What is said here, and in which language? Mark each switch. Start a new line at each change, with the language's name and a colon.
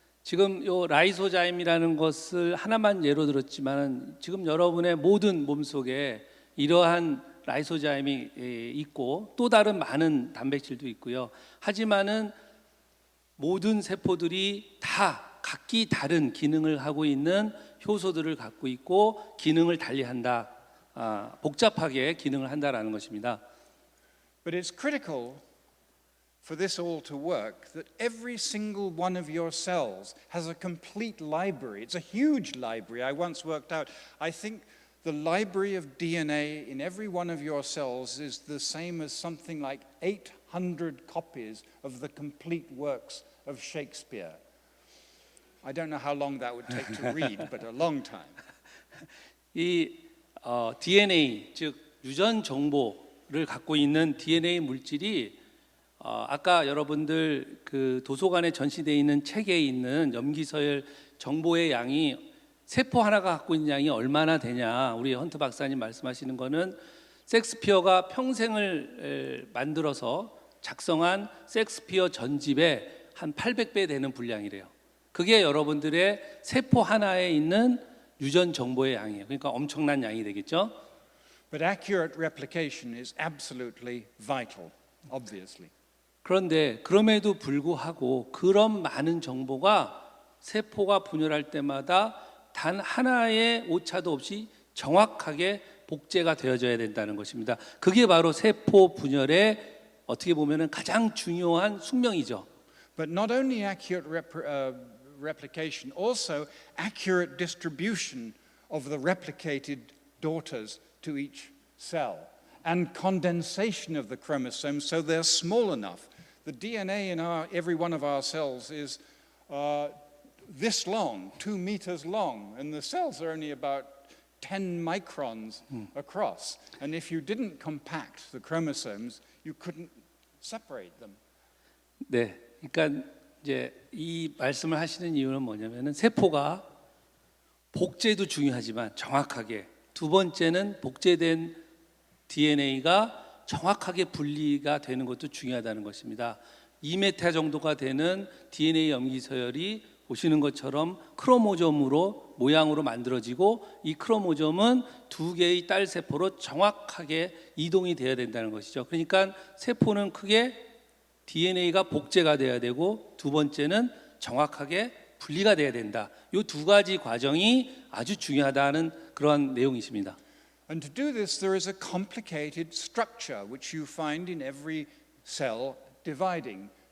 Korean: 지금 요 라이소자임이라는 것을 하나만 예로 들었지만 지금 여러분의 모든 몸속에 이러한 라이소자임이 있고 또 다른 많은 단백질도 있고요. 하지만은 모든 세포들이 다 각기 다른 기능을 하고 있는 효소들을 갖고 있고 기능을 달리한다. 복잡하게 기능을 한다라는 것입니다.
English: But it's critical for this all to work, that every single one of your cells has a complete library. It's a huge library. I once worked out, I think the library of DNA in every one of your cells is the same as something like 800 copies of the complete works of Shakespeare. I don't know how long that would take to read, but a long time.
Korean: 이 DNA, 즉 유전 정보를 갖고 있는 DNA 물질이 아까 여러분들 그 도서관에 전시되어 있는 책에 있는 염기서열 정보의 양이 세포 하나가 갖고 있는 양이 얼마나 되냐, 우리 헌트 박사님 말씀하시는 거는 섹스피어가 평생을 만들어서 작성한 섹스피어 전집의 한 800배 되는 분량이래요. 그게 여러분들의 세포 하나에 있는 유전 정보의 양이에요. 그러니까 엄청난 양이 되겠죠.
English: But accurate replication is absolutely vital, obviously.
Korean: 그런데 그럼에도 불구하고 그런 많은 정보가 세포가 분열할 때마다 단 하나의 오차도 없이 정확하게 복제가 되어져야 된다는 것입니다. 그게 바로 세포 분열의 어떻게 보면은 가장 중요한 숙명이죠.
English: But not only accurate replication, also accurate distribution of the replicated daughters to each cell and condensation of the chromosomes so they're small enough. The DNA in every one of our cells is this long, 2 meters long, and the cells are only about 10 microns across. And if you didn't compact the chromosomes, you couldn't separate them.
Korean: 네, 그러니까 이제 이 말씀을 하시는 이유는 뭐냐면은 세포가 복제도 중요하지만 정확하게, 두 번째는 복제된 DNA가 정확하게 분리가 되는 것도 중요하다는 것입니다. 2메타 정도가 되는 DNA 염기서열이 보시는 것처럼 크로모점으로 모양으로 만들어지고 이 크로모점은 두 개의 딸 세포로 정확하게 이동이 되어야 된다는 것이죠. 그러니까 세포는 크게 DNA가 복제가 돼야 되고 두 번째는 정확하게 분리가 돼야 된다. 이 두 가지 과정이 아주 중요하다는 그러한 내용이십니다.
English: And to do this, there is a complicated structure which you find in every cell dividing.